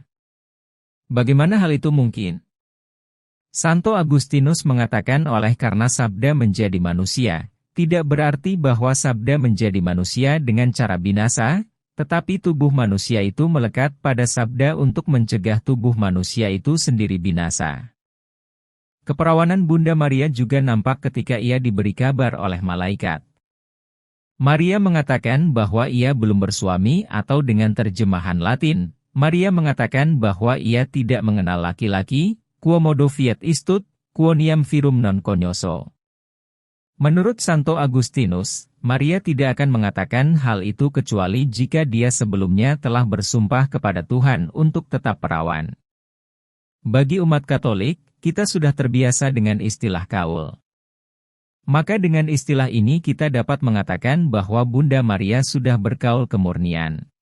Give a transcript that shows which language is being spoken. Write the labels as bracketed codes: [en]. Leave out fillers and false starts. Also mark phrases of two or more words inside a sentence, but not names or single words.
[id] Bagaimana hal itu mungkin? Santo Agustinus mengatakan oleh karena Sabda menjadi manusia, tidak berarti bahwa Sabda menjadi manusia dengan cara binasa, tetapi tubuh manusia itu melekat pada sabda untuk mencegah tubuh manusia itu sendiri binasa. Keperawanan Bunda Maria juga nampak ketika ia diberi kabar oleh malaikat. Maria mengatakan bahwa ia belum bersuami, atau dengan terjemahan Latin, Maria mengatakan bahwa ia tidak mengenal laki-laki, [la] quomodo fiat istut, quoniam virum non cognoso. [id] Menurut Santo Agustinus, Maria tidak akan mengatakan hal itu kecuali jika dia sebelumnya telah bersumpah kepada Tuhan untuk tetap perawan. Bagi umat Katolik, kita sudah terbiasa dengan istilah kaul. Maka dengan istilah ini kita dapat mengatakan bahwa Bunda Maria sudah berkaul kemurnian.